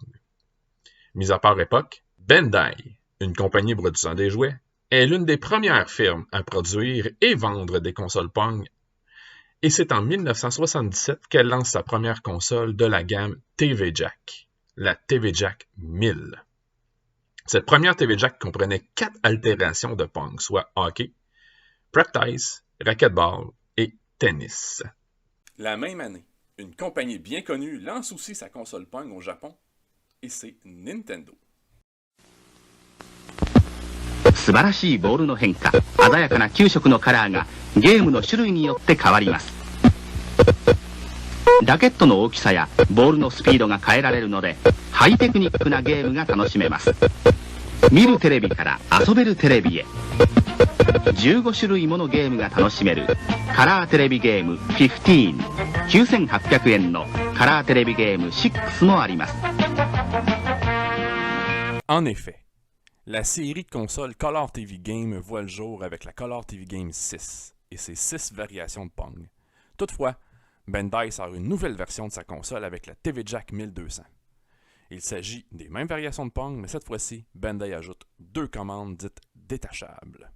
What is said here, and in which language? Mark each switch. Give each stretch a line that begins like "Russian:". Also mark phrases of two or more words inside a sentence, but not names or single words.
French: Mis à part Epoch, Bandai, une compagnie produisant des jouets, est l'une des premières firmes à produire et vendre des consoles Pong, et c'est en 1977 qu'elle lance sa première console de la gamme TV Jack, la TV Jack 1000. Cette première TV Jack comprenait 4 altérations de Pong, soit hockey, practice, racquetball et tennis. La même année, une compagnie bien connue lance aussi sa console Pong au Japon, et c'est Nintendo.
Japanese: 素晴らしいボールの変化、鮮やかな9色のカラーがゲームの種類によって変わります。ラケットの大きさやボールのスピードが変えられるのでハイテクニックなゲームが楽しめます。見るテレビから遊べるテレビへ15種類ものゲームが楽しめるカラーテレビゲーム15、9800円のカラーテレビゲーム6もあります。
French: En effet, la série de consoles Color TV Game voit le jour avec la Color TV Game 6 et ses 6 variations de Pong. Toutefois, Bandai sort une nouvelle version de sa console avec la TV Jack 1200. Il s'agit des mêmes variations de Pong, mais cette fois-ci, Bandai ajoute 2 commandes dites détachables.